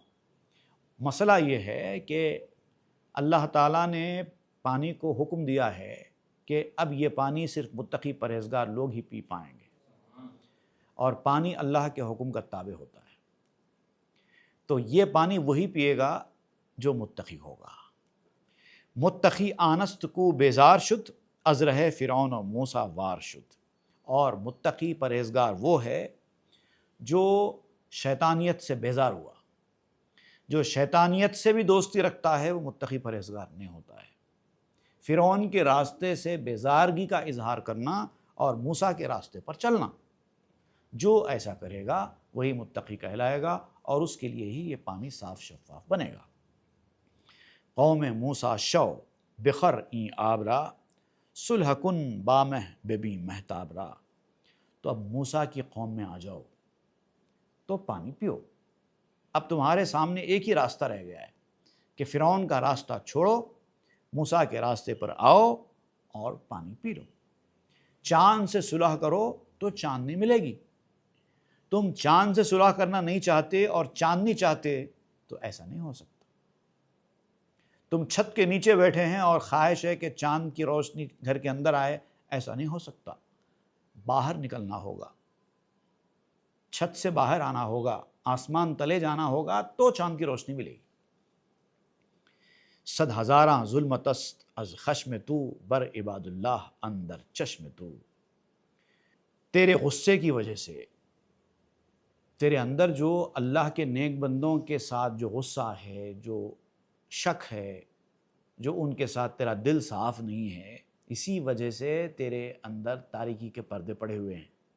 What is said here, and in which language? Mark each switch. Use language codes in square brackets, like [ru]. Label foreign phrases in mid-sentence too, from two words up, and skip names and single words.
[ur] مسئلہ یہ ہے کہ اللہ تعالیٰ نے پانی کو حکم دیا ہے کہ اب یہ پانی صرف متقی پرہیزگار لوگ ہی پی پائیں گے، اور پانی اللہ کے حکم کا تابع ہوتا ہے، تو یہ پانی وہی پیے گا جو متقی ہوگا۔ [fa] متقی آنست کو بیزار شد، از رہے فرعون و موسیٰ وار شد۔ [ur] اور متقی پرہیزگار وہ ہے جو شیطانیت سے بیزار ہوا، جو شیطانیت سے بھی دوستی رکھتا ہے وہ متقی پرہیزگار نہیں ہوتا ہے۔ فرعون کے راستے سے بیزارگی کا اظہار کرنا اور موسیٰ کے راستے پر چلنا، جو ایسا کرے گا وہی متقی کہلائے گا، اور اس کے لیے ہی یہ پانی صاف شفاف بنے گا۔ [fa] قوم موسیٰ شو بخر این آبرا صلح کن بامہ ببی مہتاب را۔ [ur] تو اب موسیٰ کی قوم میں آ جاؤ تو پانی پیو۔ اب تمہارے سامنے ایک ہی راستہ رہ گیا ہے کہ فرعون کا راستہ چھوڑو، موسیٰ کے راستے پر آؤ اور پانی پی لو۔ چاند سے صلح کرو تو چاندنی ملے گی۔ تم چاند سے صلح کرنا نہیں چاہتے اور چاندنی چاہتے تو ایسا نہیں ہو سکتا۔ تم چھت کے نیچے بیٹھے ہیں اور خواہش ہے کہ چاند کی روشنی گھر کے اندر آئے، ایسا نہیں ہو سکتا۔ باہر نکلنا ہوگا، چھت سے باہر آنا ہوگا، آسمان تلے جانا ہوگا تو چاند کی روشنی ملے گی۔ [fa] صد ہزاراں ظلمت است از خشم تو، بر عباد اللہ اندر چشم تو۔ [ur] تیرے غصے کی وجہ سے، تیرے اندر جو اللہ کے نیک بندوں کے ساتھ جو غصہ ہے، جو شک ہے، جو ان کے ساتھ تیرا دل صاف نہیں ہے، اسی وجہ سے تیرے اندر تاریکی کے پردے پڑے ہوئے ہیں۔